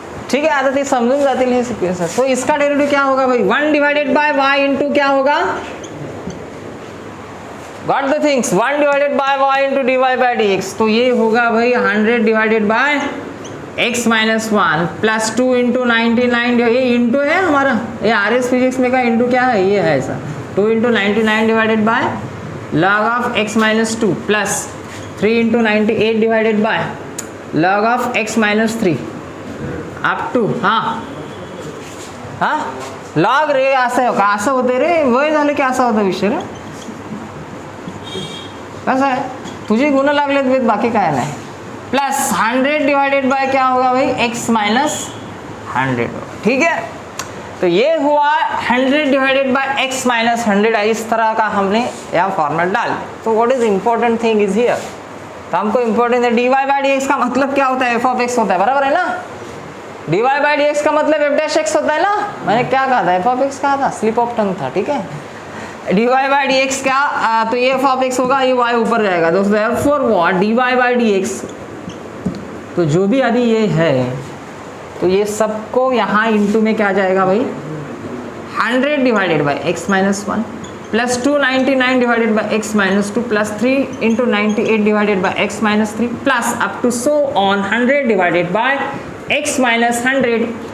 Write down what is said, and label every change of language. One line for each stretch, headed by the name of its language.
Marathi: ठीक है, आता ते समजून जातील हे सिक्वेन्सेस।
Hindi: तो इसका डेरिवेटिव क्या होगा भाई, 1 डिवाइडेड बाय y इंटू क्या होगा,
English: got the things,
Hindi: 1 divided by y into dy bye dx, तो ये होगा भाई 100 divided by x minus 1 plus 2 into 99, ये इंटू है हमारा, ये आर एस फिजिक्स में का इंटू क्या है, ये है ऐसा, 2 into 99 divided by log of x minus 2 plus 3 into 98 divided by log of x minus 3,
Marathi: up to हां लॉग रे असं आहे का, असं होते रे, वय झालं की असा होता विषय रे. कसं आहे तुझे गुण लागलेत वेद, बाकी काय नाही.
Hindi: प्लस 100 डिवाइडेड बाय क्या होगा भाई, x माइनस 100. ठीक है, तो ये हुआ 100 डिवाइडेड बाय x माइनस 100. इस तरह का हमने यहाँ फॉर्मेट डाल. तो
English: what is important thing is here,
Hindi: तो हमको इंपॉर्टेंट है dy बाई डी का मतलब क्या होता है, f ऑफ x होता है, बराबर है ना. dy बाई डी का मतलब f डैश x होता है ना. मैंने क्या कहा था, f ऑफ x कहा था, स्लिप ऑफ टंग था. ठीक है, dy बाई डी क्या, तो ये f ऑफ x होगा, ये y ऊपर जाएगा दोस्तों. therefore what dy by D, तो जो भी अभी ये है तो ये सबको यहाँ इंटू में क्या जाएगा भाई, 100 divided by x minus 1 plus 299 divided by x minus 2 plus 3 into 98 divided by x minus 3 plus up to so on 100 divided by x minus 100.